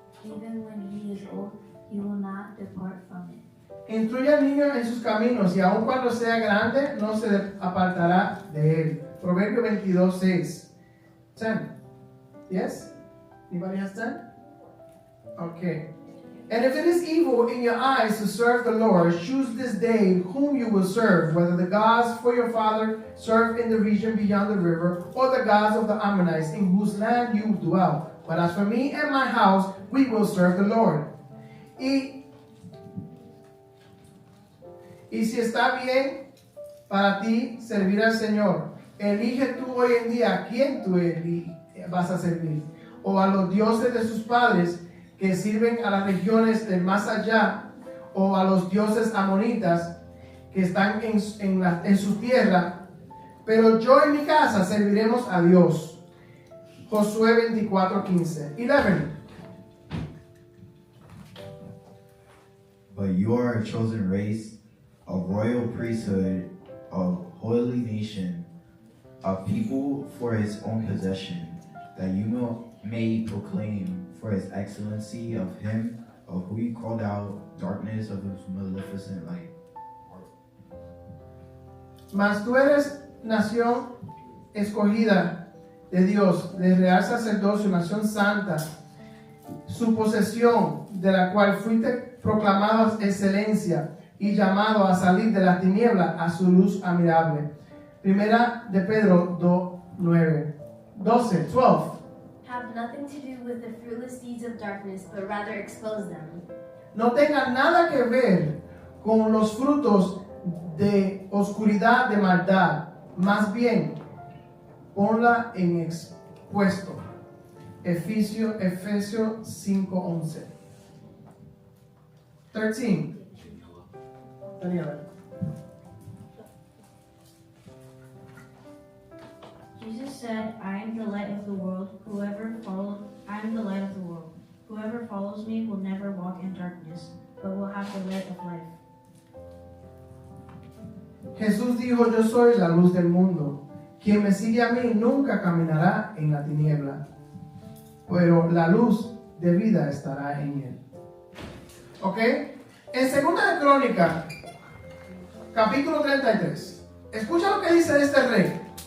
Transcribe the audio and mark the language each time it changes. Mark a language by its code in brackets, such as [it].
[en] Even when he is old, he will not depart from it. [es] Instruye al niño en sus caminos y aun cuando sea grande no se apartará de él. [en] Proverbio 22:6. 10. Yes? Anybody has 10? Okay. And if it is evil in your eyes to serve the Lord, choose this day whom you will serve, whether the gods for your father served in the region beyond the river, or the gods of the Ammonites in whose land you dwell. But as for me and my house, we will serve the Lord. [es] Y si está bien para ti servir al Señor, elige tú hoy en día a quién tú vas a servir, o a los dioses de sus padres que sirven a las regiones del más allá, o a los dioses amonitas que están en su tierra, pero yo en mi casa serviremos a Dios. Josué 24:15. 11. [en] But you are a chosen race, a royal priesthood, a holy nation, a people for his own possession, that you may proclaim for his excellency of him of who he called out darkness of his maleficent light. [es] Mas tú eres nación escogida de Dios, de real sacerdocio, nación santa, su posesión, de la cual fuiste proclamado excelencia y llamado a salir de la tiniebla a su luz admirable. Primera de Pedro 2:9. 12. [en] Have nothing to do with the fruitless deeds of darkness, but rather expose them. [es] No tenga nada que ver con los frutos de oscuridad, de maldad. Más bien, ponla en expuesto. Efesios 5:11. 13. Daniela. [en] Jesus said, I am the light of the world. I am the light of the world. Whoever follows me will never walk in darkness, but will have the light of life. [es] Jesús dijo, yo soy la luz del mundo. Quien me sigue a mí nunca caminará en la tiniebla, pero la luz de vida estará en él. ¿Ok? En 2 de Crónica, capítulo 33, escucha lo que dice este rey.